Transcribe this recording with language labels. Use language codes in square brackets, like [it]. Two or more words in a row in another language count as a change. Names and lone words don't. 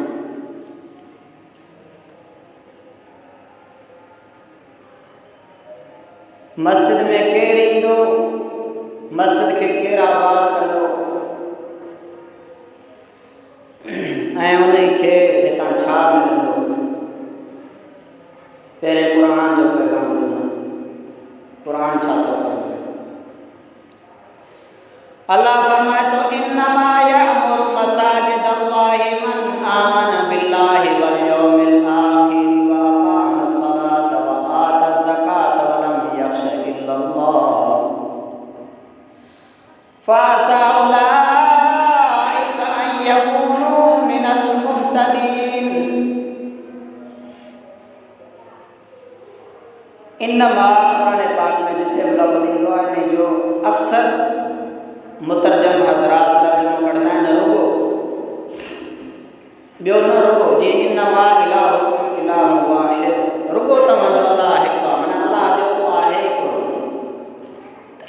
[sd] मस्जिद में केरु ईंदो, मस्जिद खे केरु आबाद कंदो ऐं उन खे हितां छा मिलंदो। पहिरें क़ुरान जो पैगाम ॿुधो, क़ुरान छा थो फरमाए। [ar] अल्लाह [sd] फरमाए थो [ar] إنما يعمر مساجد الله من آمن بالله واليوم الآخر وأقام الصلاة وآتى الزكاة ولم يخش إلا الله فعسى أولئك أن يكونوا من المهتدين. [sd] इन्नमा क़ुरान पाक में जिथे भी लफ़्ज़ ईंदो आहे इन जो अक्सर मुतरजम हज़रात तर्जुमो कंदा आहिनि रुगो, ॿियो न रुगो, जीअं [ar] إنما إلهكم إله واحد, [sd] रुगो तव्हांजो अलाह हिकु आहे, माना अलाह ॿियो आहे ई कोन।